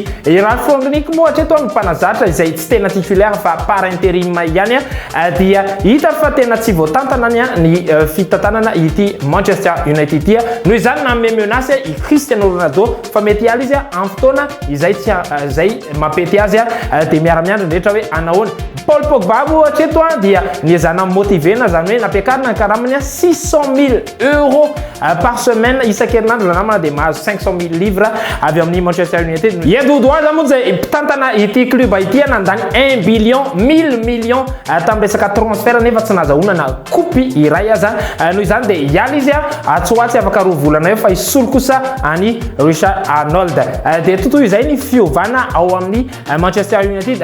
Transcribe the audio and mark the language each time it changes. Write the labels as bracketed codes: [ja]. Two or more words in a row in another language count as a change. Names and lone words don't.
[mg] Raha Frondronik moa hatreto ny mpanazatra izay tsy tena titulaire fa [fr] par intérim [mg] ihany dia hita fa tena tsy voatantana ny fitantanana ity Manchester United ity noho izany nanome menace i Cristiano Ronaldo fa mety hiala izy amin'ny fotoana izay mampety azy dia miara-miandry rehetra hoe anahoana. Paul Pogba hatreto dia niezana motivena zany hoe nampiakarina karamany 600 000 [fr] euros par semaine [mg] isan-kerinandro namana dia mahazo 500 000 livres avy amin'ny Manchester United. Edodoaza moa zay mpitantana ity club ity nandany 1 billion 1000 millions tamin'ny resaka transfert nefa tsy nahazahoana na kopy iray aza noho izany dia hiala izy atsoatsy afaka roa volana eo fa isolo kosa any Richard Arnold dia totoy izay ny fiovana ao amin'ny Manchester United.